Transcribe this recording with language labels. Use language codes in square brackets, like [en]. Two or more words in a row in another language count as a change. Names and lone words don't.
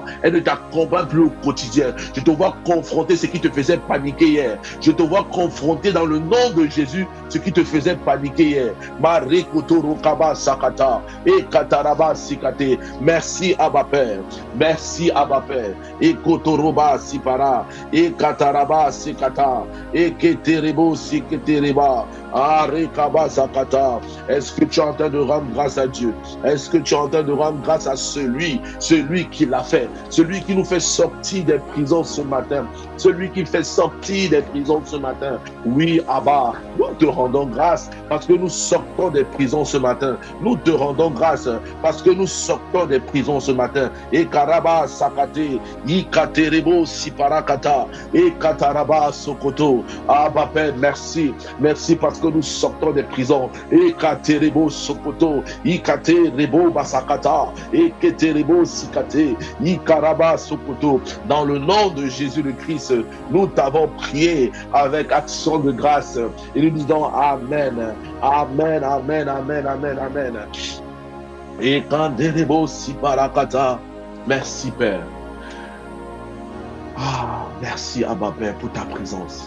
[fr] Elle ne t'accompagne plus au quotidien. Je te vois confronter ce qui te faisait paniquer hier. Je te vois confronter dans le nom de Jésus ce qui te faisait paniquer hier. Merci Abba Père. Merci Abba Père. Et Kotoroba Sipara. Et Kataraba Sikata. Et Keterebo Siketereba. Est-ce que tu es en train de rendre grâce à Dieu? Est-ce que tu es en train de rendre grâce à celui qui l'a fait, celui qui nous fait sortir des prisons ce matin, celui qui fait sortir des prisons ce matin? Oui, Abba, nous te rendons grâce parce que nous sortons des prisons ce matin. Nous te rendons grâce parce que nous sortons des prisons ce matin. Et Karaba Sakate, Ikaterebo Siparakata, et Kataraba Sokoto. Abba Père, merci. Merci parce que nous sortons des prisons. Et Katerebo Sokoto, Ikaterebo Basakata, et Keterebo Sikate, Ikaraba Sokoto. Dans le nom de Jésus le Christ, nous t'avons prié avec action de grâce. Et nous disons Amen. Amen, Amen, Amen, Amen, Amen. Et Kanderebo Siparakata. Merci Père. Ah, merci Abba Père pour ta présence.